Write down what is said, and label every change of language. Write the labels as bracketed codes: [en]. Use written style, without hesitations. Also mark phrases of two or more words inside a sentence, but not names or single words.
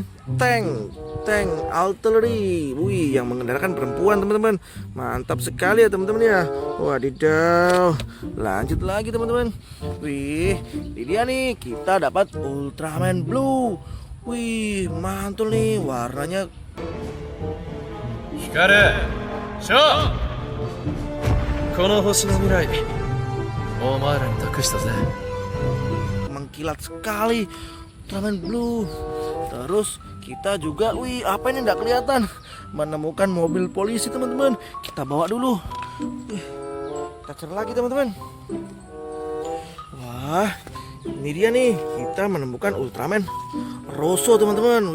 [en] Tank artillery. [id] Wih, yang mengendalikan perempuan teman-teman. Mantap sekali ya teman-teman ya. Wadidaw. Lanjut lagi teman-teman. Wih, ini dia nih, kita dapat Ultraman Blue. Wih, mantul nih, warnanya [ja] Hikaru, Sho, この星の未来、お前らに託したぜ。 [id] mengkilat sekali. Ultraman Blue. Terus kita juga, wih, apa ini enggak kelihatan, menemukan mobil polisi teman-teman. Kita bawa dulu. Wih, kita cari lagi teman-teman. Wah, ini dia nih, kita menemukan Ultraman Rosso teman-teman.